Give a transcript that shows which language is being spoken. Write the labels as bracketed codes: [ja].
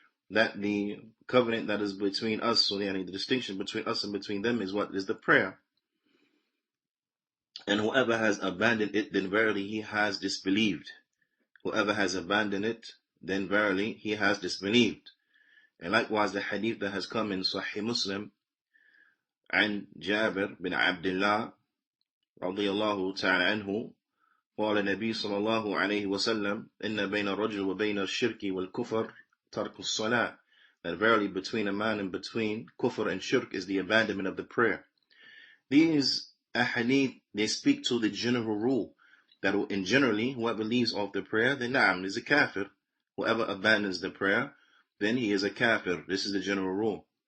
[en] That the covenant that is between us, so the distinction between us and between them is what is the prayer. And whoever has abandoned it, then verily he has disbelieved. Whoever has abandoned it, then verily he has disbelieved. And likewise the hadith that has come in Sahih Muslim, [ar] عن جابر بن عبد الله رضي الله تعالى عنه قال النبي صلى الله عليه وسلم إن بين الرجل وبين الشرك والكفر ترك الصلاة. [en] That verily between a man and between kufr and shirk is the abandonment of the prayer. These ahadith, they speak to the general rule that in generally whoever leaves off the prayer, then na'am, is a kafir. Whoever abandons the prayer, then he is a kafir. This is the general rule.